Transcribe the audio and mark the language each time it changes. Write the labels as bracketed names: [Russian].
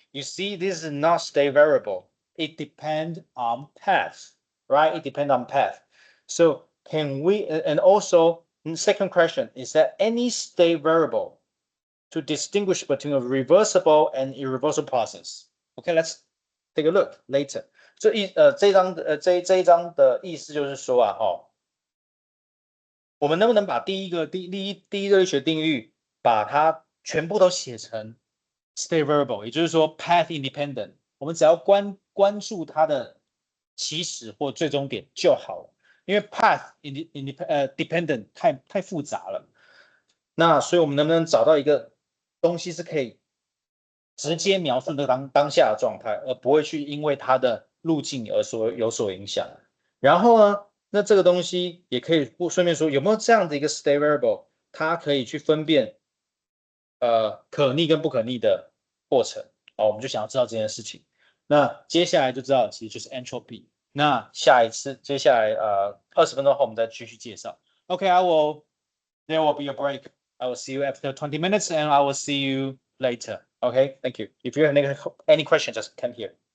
[English] You see, this is not state variable. It depends on path, right? It depends on path. So can we, and also second question, is there any state variable to distinguish between a reversible and irreversible process? Okay, let's take a look later. [Chinese] 这一章的意思就是说啊，我们能不能把第一热力学定律把它全部都写成 state variable， 也就是说 path independent， 我们只要关注它的起始或最终点就好了，因为 path dependent 太复杂了。那所以我们能不能找到一个东西是可以直接描述那个当下的状态，而不会去因为它的路径而有所影响？然后呢，那这个东西也可以顺便说，有没有这样的一个 state variable， 它可以去分辨可逆跟不可逆的过程？我们就想要知道这件事情。那接下来就知道其实就是 entropy。那接下来20分钟后我们再继续介绍。 [English] Okay, there will be a break. I will see you after 20 minutes and I will see you later. Okay, thank you. If you have any questions, just come here.